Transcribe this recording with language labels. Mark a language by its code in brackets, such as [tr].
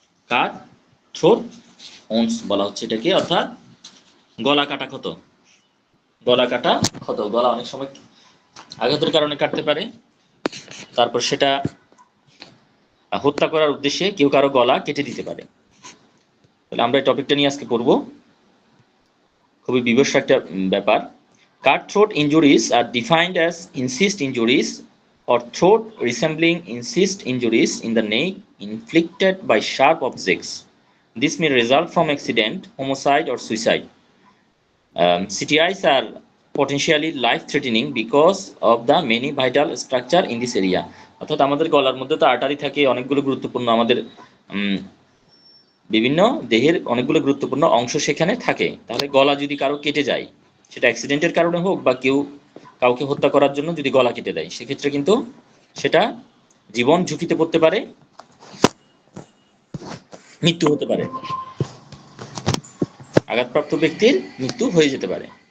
[bn] কাট throat once বলা হচ্ছে এটাকে, অর্থাৎ গলা কাটা ক্ষত। গলা কাটা ক্ষত, গলা অনেক সময় আঘাতের কারণে কাটতে পারে, তারপর সেটা হত্যা করার উদ্দেশ্যে কেউ কারো গলা কেটে দিতে পারে। তাহলে আমরা এই টপিকটা নিয়ে আজকে পড়বো। খুবই বিভৎস একটা ব্যাপার। [en] Cut throat injuries are defined as incised injuries or throat resembling incist injuries in the neck inflicted by sharp objects. This may result from accident, homicide, or suicide. CTIs are potentially life-threatening because of the many vital structure in this area. [bn] অর্থাৎ আমাদের গলার মধ্যে তো artery থাকে, অনেকগুলো গুরুত্বপূর্ণ আমাদের বিভিন্ন দেহের অনেকগুলো গুরুত্বপূর্ণ অংশ সেখানে থাকে। তাহলে গলা যদি কারো কেটে যায়, সেটা অ্যাক্সিডেন্টের কারণে হোক বা কেউ কাউকে হত্যা করার জন্য যদি গলা কেটে দেয়, সেক্ষেত্রে কিন্তু সেটা জীবন ঝুঁকিতে পড়তে পারে, মৃত্যু হতে পারে, আঘাতপ্রাপ্ত ব্যক্তির মৃত্যু হয়ে যেতে পারে।